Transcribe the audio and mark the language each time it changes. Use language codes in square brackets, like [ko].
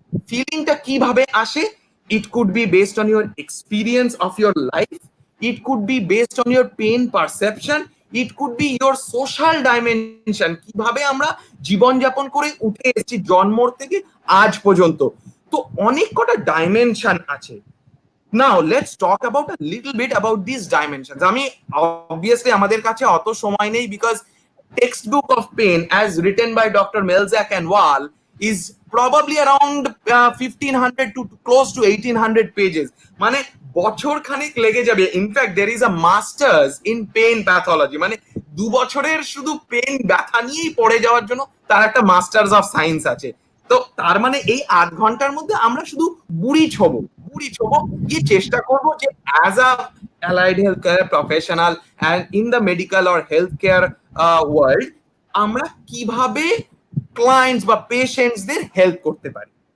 [bn] ফিলিংটা কিভাবে আসে? [en] it could be based on your experience of your life, it could be based on your pen perception, it could be your social dimension, [bn] কিভাবে আমরা জীবনযাপন করে উঠে এসেছি জন্মর থেকে আজ পর্যন্ত। তো অনেক কটা ডাইমেনশন আছে। [en] Now let's talk about a little bit about this dimensions. [bn] আমি অবভিয়াসলি আমাদের কাছে অত সময় নেই, because [en] textbook of pain as written by Dr. Melzack and Wall is probably around 1500 to close to 1800 pages. [bn] মানে বছর খানিক লেগে যাবে। In fact [en] there is a masters in pain pathology, [bn] মানে 2 বছরের শুধু পেন ব্যথা নিয়েই পড়ে যাওয়ার জন্য তার একটা মাস্টার্স অফ সায়েন্স আছে। তো তার মানে এই 8 ঘন্টার মধ্যে আমরা শুধু বুড়ি ছোবো গিয়ে চেষ্টা করব যে [en] as a allied healthcare professional and in the medical or healthcare world [bn] আমরা কিভাবে ক্লায়েন্টস বা পেশেন্টসদের হেল্প করতে পারি।